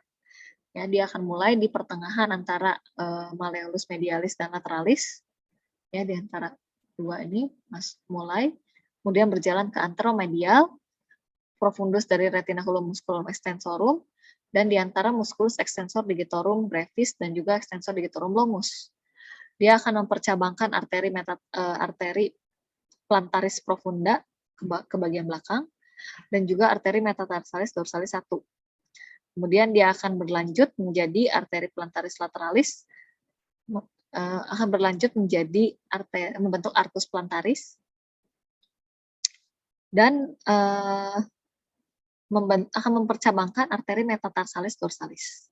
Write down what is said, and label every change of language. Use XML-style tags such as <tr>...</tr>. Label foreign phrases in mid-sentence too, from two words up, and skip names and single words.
<id>Ya, dia akan mulai di pertengahan antara malleolus medialis dan lateralis. Ya, di antara dua ini mulai, kemudian berjalan ke anteromedial, profundus dari retinaculum musculum extensorum, dan di antara musculus extensor digitorum brevis dan juga extensor digitorum longus. Dia akan mempercabangkan arteri plantaris profunda ke bagian belakang dan juga arteri metatarsalis dorsalis 1. Kemudian dia akan berlanjut menjadi arteri plantaris lateralis, akan berlanjut menjadi membentuk arcus plantaris, dan akan mempercabangkan arteri metatarsalis dorsalis.</id>